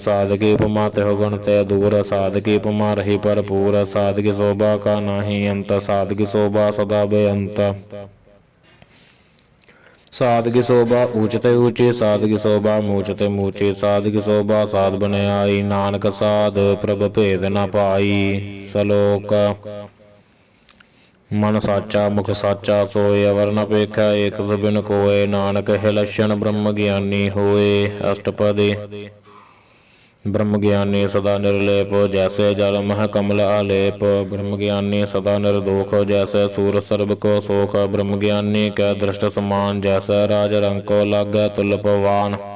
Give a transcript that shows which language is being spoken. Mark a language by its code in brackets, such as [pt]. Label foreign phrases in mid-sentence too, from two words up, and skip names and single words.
[bra] साध की उपमा त्यों गुण ते दूर, साध की उपमा रही भरपूर। साध की शोभा का नाही अंत, साध की शोभा सदा बेअंत। साध की शोभा ऊंचते ऊंची, साध की शोभा मूचते मूची। साध की शोभा साध बन आई, नानक साध प्रभ भेद न पाई। सलोक मन साचा मुख साचा सोए, अवर न पेखै एक बिन कोय। नानक है लक्षण ब्रह्म ज्ञानी होए। अष्टपदी ब्रह्म ज्ञानी सदा निर्लेप जैसे जल मह कमल आलेप। ब्रह्म ज्ञानी सदा निर्दोष जैसे सूर सर्ब को सोख। ब्रह्म ज्ञानी कै दृष्ट समान जैसे राज रंग को लागै तुल पवान।